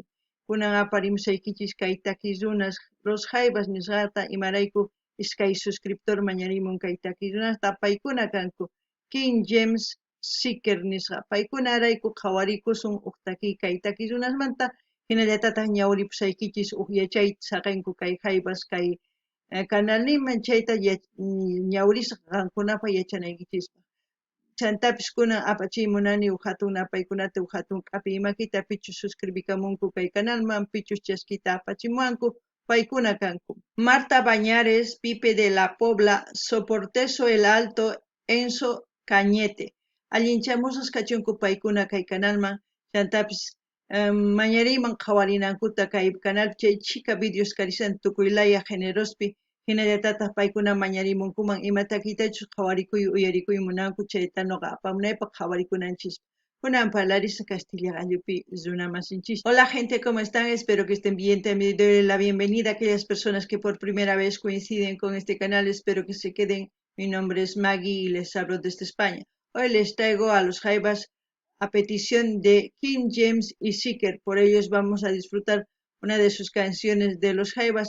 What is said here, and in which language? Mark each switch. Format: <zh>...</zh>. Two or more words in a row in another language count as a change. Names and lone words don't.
<qu>Kunan aparimsaykichis kay takiq runas los jaivas nisqata imarayku iskay suscriptor mañarimun kay takiq runasta paykuna kanku King James Seeker nisqa paykunarayku qhawarikusun uqtaki kay takiq runasmanta hinallatataq ñawripusaykichis yachayta saqinku kay jaivas kay kanalniman chayta ñawrisqa qankunapaq yachanaykichikpaq. Chantapis kunan apachiymunani hatun napaykunata hatun k'api imakita pichus suscribikamunku kay kanalman pichus chaskita apachimuwanku paykuna kanku. Marta Bañares, Pipe de la Pobla, Soporteso el Alto, Enzo Cañete. Allinchamusas kachunku paykuna kay kanalman chantapis mañariman qhawarinankuta kay canal chay chika videos karisan tukuylaya generospi hinallatataq paykuna mañarimunkuman imatakitachus qhawarikuy uyarikuy munanku chayta noqa apamunaypaq qhawarikunanchis. Kunan parlarisa Castilla gallupi runamasinchis.</qu> <es>Hola gente, ¿cómo están? Espero que estén bien. También doy la bienvenida a aquellas personas que por primera vez coinciden con este canal. Espero que se queden. Mi nombre es Maggie y les hablo desde España. Hoy les traigo a los jaivas a petición de King James y Seeker. Por ellos vamos a disfrutar una de sus canciones de los jaivas.</es>